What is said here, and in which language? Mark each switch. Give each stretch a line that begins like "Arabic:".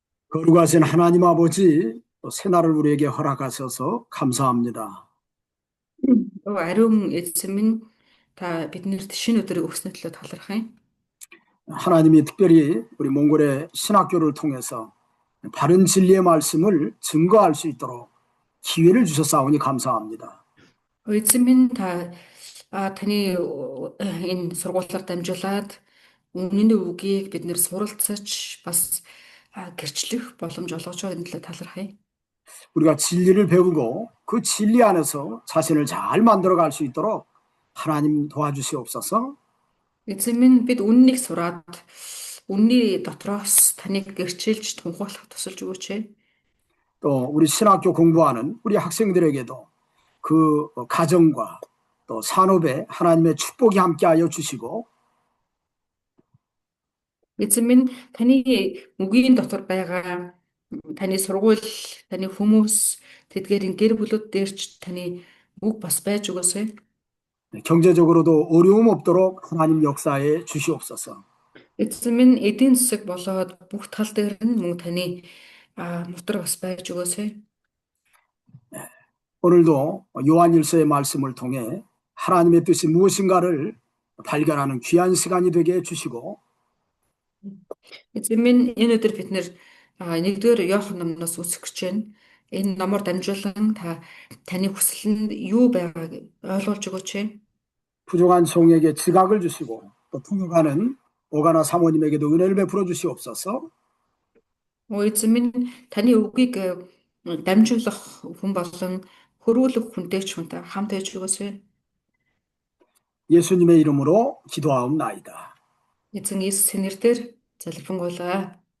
Korean: 거룩하신 하나님 아버지, 또 새날을 우리에게 허락하셔서 감사합니다.
Mongolian: 아름 эзэн минь та биднэрт шинэ өдрийг өгснө төлөө талархъя.
Korean: 하나님이 특별히 우리 몽골의 신학교를 통해서 바른 진리의 말씀을 증거할 수 있도록 기회를 주셨사오니 감사합니다.
Mongolian: Эзэн минь таны энэ сургуулиар дамжуулаад үнэн үгийг бид нэр суралцаж бас гэрчлэх боломж олгож байгаа энэ төлөө талархъя.
Korean: 우리가 진리를 배우고 그 진리 안에서 자신을 잘 만들어갈 수 있도록 하나님 도와주시옵소서.
Mongolian: Эзэн минь бид үннийг сураад үнний дотроос таныг гэрчилж тунхаглах тусалж өгөөч.
Korean: 또 우리 신학교 공부하는 우리 학생들에게도 그 가정과 또 산업에 하나님의 축복이 함께하여 주시고
Mongolian: Эзэн минь таны үгийн дотор байгаа таны сургууль, таны хүмүүс тэдгээрийн гэр бүлүүд дээр ч таны үг бас байж өгөөсэй.
Korean: 경제적으로도 어려움 없도록 하나님 역사에 주시옵소서.
Mongolian: Эзэн минь эдийн засаг болоод бүх тал дээр нь мөн таны мутар бас байж өгөөсэй.
Korean: 오늘도 요한일서의 말씀을 통해 하나님의 뜻이 무엇인가를 발견하는 귀한 시간이 되게 해주시고
Mongolian: Эзэн минь энэ өдөр бид нэгдүгээр Иохан номноос үсэх гэж байна. Энэ номоор дамжуулан таны хүсэл нь юу байгааг ойлгуулж өгөөч.
Korean: 부족한 종에게 지각을 주시고 또 통역하는 오가나 사모님에게도 은혜를 베풀어 주시옵소서.
Mongolian: Эзэн минь таны үгийг дамжуулах хүн болон хөрвүүлэх хүнтэй ч хүнтэй хамт байж өгөөсэй.
Korean: 예수님의 이름으로 기도하옵나이다.
Mongolian: эзэн Иесусийн нэрээр залбирanгуйлаа.